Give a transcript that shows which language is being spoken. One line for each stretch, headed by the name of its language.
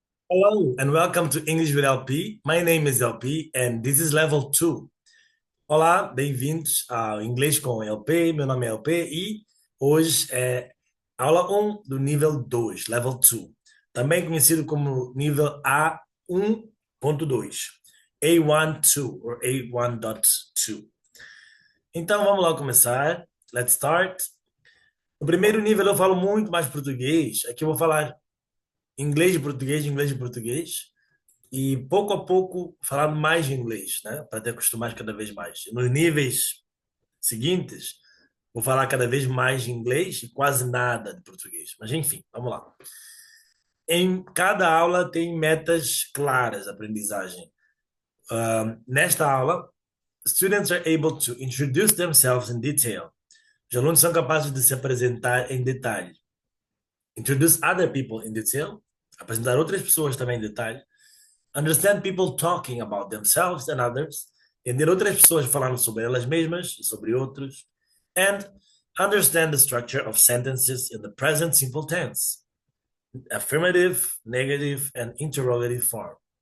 English: Hello and welcome to English with LP. My name is LP and this is level 2.
Portuguese: Olá, bem-vindos ao Inglês com LP. Meu nome é LP e hoje é aula um do nível 2,
English: level 2,
Portuguese: também conhecido como nível A1.2, A12 ou A1.2. Então vamos lá começar.
English: Let's start.
Portuguese: No primeiro nível eu falo muito mais português. Aqui eu vou falar inglês e português. E pouco a pouco falando mais inglês, né? Para te acostumar cada vez mais. Nos níveis seguintes, vou falar cada vez mais inglês e quase nada de português. Mas enfim, vamos lá. Em cada aula tem metas claras de aprendizagem. Nesta aula,
English: students are able to introduce themselves in detail.
Portuguese: Os alunos são capazes de se apresentar em detalhe.
English: Introduce other people in detail.
Portuguese: Apresentar outras pessoas também em detalhe.
English: Understand people talking about themselves and others.
Portuguese: Entender outras pessoas falando sobre elas mesmas e sobre outros.
English: And understand the structure of sentences in the present simple tense. Affirmative, negative and interrogative form.